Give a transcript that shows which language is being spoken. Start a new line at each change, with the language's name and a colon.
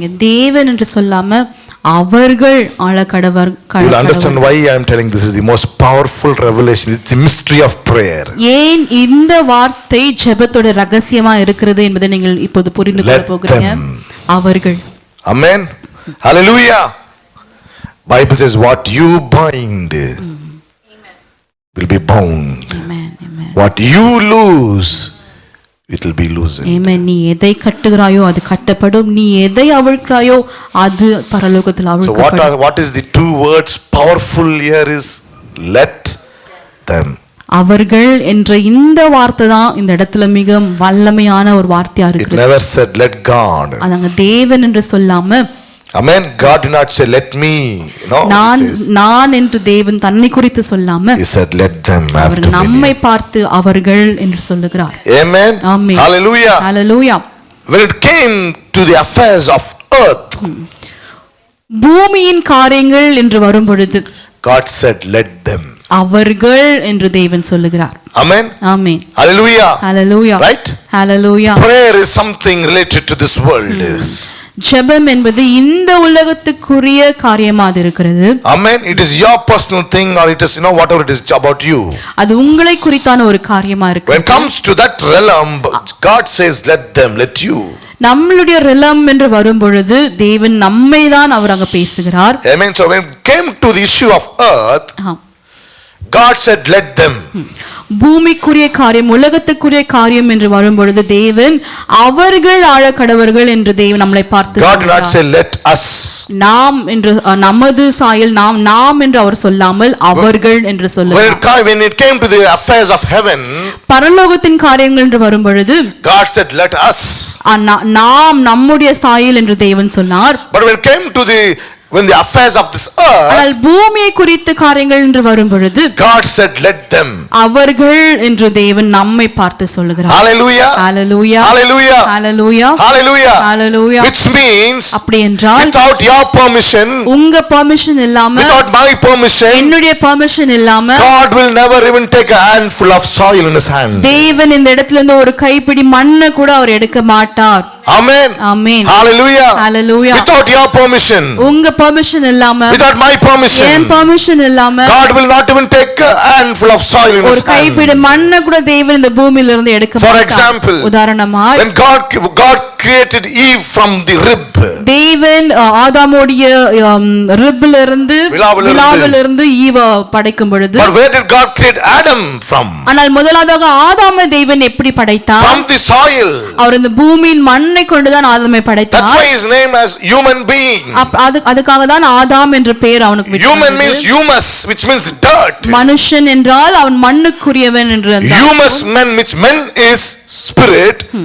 Tamil: தேவன் என்று சொல்லாம அவர்கள் ஆளக்கடவர்.
English: You will understand why I am telling this is the most powerful revelation. It's the mystery of prayer.
Tamil: ஏன் இந்த வார்த்தை ஜெபத்தோட ரகசியமா இருக்கிறது என்பதை நீங்கள் இப்போது புரிந்து கொள்ள போகிறீங்க. அவர்கள்.
English: Amen. Hallelujah. Bible says what you bind will be bound. Amen. Amen. What you lose it will be loosened. Amen.
Tamil: நீ எதை கட்டுகிறாயோ அது கட்டப்படும், நீ எதை அவிழ்க்கிறாயோ அது பரலோகத்தில் அவிழ்க்கப்படும்.
English: So what is the two words powerful here is let them.
Tamil: அவர்கள் என்ற இந்த வார்த்தை தான் இந்த இடத்துல மிக வல்லமையான ஒரு வார்த்தையா இருக்கு.
English: It never said let God.
Tamil: அங்க தேவன் என்று சொல்லாம
English: Amen. God did not say let me. No.
Tamil: நான் என்று தேவன் தன்னை குறித்து சொல்லாம
English: He said let them.
Tamil: அவர்கள் நம்மை பார்த்து அவர்கள் என்று சொல்லுகிறார்.
English: Amen. Amen. Hallelujah. Hallelujah. When it came to the affairs of earth,
Tamil: பூமியின் காரியங்கள் என்று வரும் பொழுது
English: God said let them.
Tamil: அவர்கள் என்று தேவன் சொல்லுகிறார்.
English: Amen. Amen. Hallelujah. Hallelujah. Right? Hallelujah. Prayer is something related to this world.
Tamil: ஜெபம் என்பது இந்த உலகத்துக்குரிய காரியமாக இருக்கிறது.
English: Amen. It is your personal thing or it is whatever it is about you.
Tamil: அது உங்களை குறித்தான ஒரு காரியமா இருக்கு.
English: When it comes to that realm, God says let them, let you.
Tamil: நம்மளுடைய realm என்று வரும் பொழுது தேவன் நம்மை தான் அவர் அங்க பேசுகிறார்.
English: Amen. So when it came to the issue of earth, God said let them.
Tamil: பூமிக்குரிய காரியம் உலகத்துக்குரிய காரியம் என்று வரும் பொழுது தேவன் அவர்கள் ஆழக்கடவர்கள் என்று தேவன் நம்மளை பார்த்து
English: God did not say let us.
Tamil: நாம் என்று நமது சாயல் நாம் என்று அவர் சொல்லாமல் அவர்கள் என்று சொல்லுகிறார்.
English: When it came to the affairs of heaven,
Tamil: பரலோகத்தின் காரியங்கள் என்று வரும் பொழுது
English: God said let us.
Tamil: நாம் நம்முடைய சாயல் என்று தேவன் சொன்னார்.
English: But when it came to when the affairs of this earth,
Tamil: ஆனால் பூமியை குறித்த காரியங்கள் என்று வரும் பொழுது
English: God said let them.
Tamil: அவர்கள் என்று தேவன் நம்மை பார்த்து சொல்லுகிறார்.
English: Hallelujah. Hallelujah. Hallelujah. Hallelujah. Hallelujah. Hallelujah. Which means
Tamil: அப்படி என்றால்
English: without your permission,
Tamil: உங்க permission இல்லாம,
English: without my permission,
Tamil: என்னுடைய permission இல்லாம
English: God will never even take a handful of soil in his hand.
Tamil: தேவன் இந்த இடத்துல இருந்து ஒரு கைப்பிடி மண்ணை கூட அவர் எடுக்க மாட்டார்.
English: Amen. Amen. Hallelujah. Hallelujah. Without your permission,
Tamil: உங்க permission இல்லாம,
English: without my permission,
Tamil: N permission இல்லாம
English: God will not even take a handful of soil in his hand.
Tamil: ஒரு கைப்பிடி மண்ணை கூட தேவன் இந்த பூமியில இருந்து எடுக்க மாட்டார்.
English: For example,
Tamil: உதாரணமாய்
English: when God created Eve from the rib,
Tamil: தேவன் ஆதாமுடைய ரிப்ல இருந்து விலாவில இருந்து ஈவ படைக்கும் பொழுது,
English: but where did God create Adam from?
Tamil: ஆனால் முதலாவதாக ஆதாமை தேவன் எப்படி படைத்தார்?
English: From the soil.
Tamil: அவர் இந்த பூமியின் மண்ணை கொண்டுதான் ஆதாமை படைத்தார்.
English: That's why his name as human being.
Tamil: அதுக்காக தான் ஆதாம் என்ற பெயர் அவனுக்கு விட்டது.
English: Human means humus, which means dirt.
Tamil: மனுஷன் என்றால் அவன் மண்ணுக்குரியவன் என்று அர்த்தம்.
English: Humus men, which men is spirit.